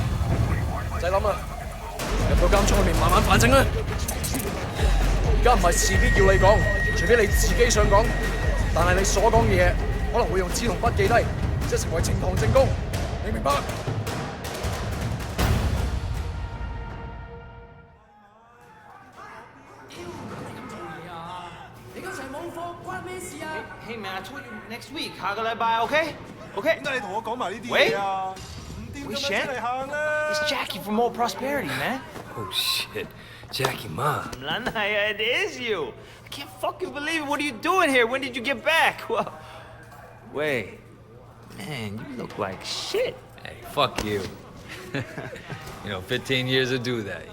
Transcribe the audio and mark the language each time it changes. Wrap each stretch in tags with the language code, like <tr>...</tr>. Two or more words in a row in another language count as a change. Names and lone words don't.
<yue>唔使諗啦，入到監倉裏面慢慢反省啦。而家唔係事必要你講，除非你自己想講，但係你所講嘅嘢可能會用紙同筆記低，即係成為呈堂證供，你明白？</yue> <en>Hey man, I told you next week.</en> <yue>下個禮拜 OK? OK? 點解你同我講埋呢啲嘢啊？唔掂咁樣出嚟行啦</yue> <en>It's Jackie from Old Prosperity, man. Oh shit. Jackie Ma. Lanaya, it is you. I can't fucking believe it. What are you doing here? When did you get back? Well, wait. Man, you look like shit. Hey, fuck you. 15 years to do that.</en>